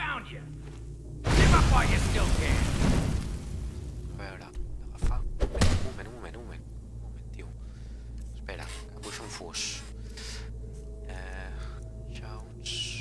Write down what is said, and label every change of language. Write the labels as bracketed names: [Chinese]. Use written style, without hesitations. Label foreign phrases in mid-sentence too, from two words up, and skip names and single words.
[English] you! Give up while you still can! [Catalan] A veure, d'agafar... Un moment, tio. Espera, que vull fer un fus. [English] Shouts...